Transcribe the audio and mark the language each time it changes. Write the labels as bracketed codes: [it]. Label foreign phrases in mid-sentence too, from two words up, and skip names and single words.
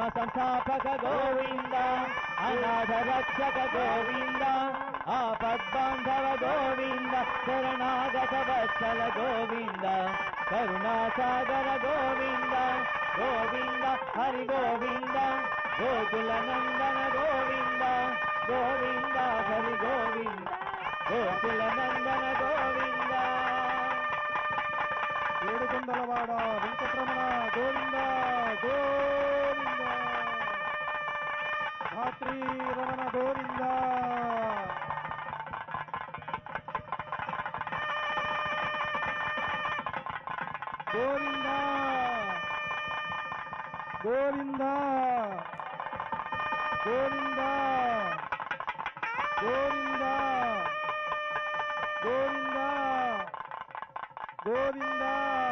[sa] संस्थापक गोविंद अनाथ रक्षक गोविंद आपद बांधव गोविंद शरणागत वत्सल गोविंद करुणासागर गोविंद गोविंद हरि गोविंद गोकुल नंदन गोविंद गोविंद हरि गोविंद गोकुल नंदन गोविंद [te] ఏడుకొండలవాడ వెంకటరమణ గోవింద గోవింద ధాత్రి రమణ గోవింద గోవింద గోవింద గోవింద గోవింద గోవింద గోవింద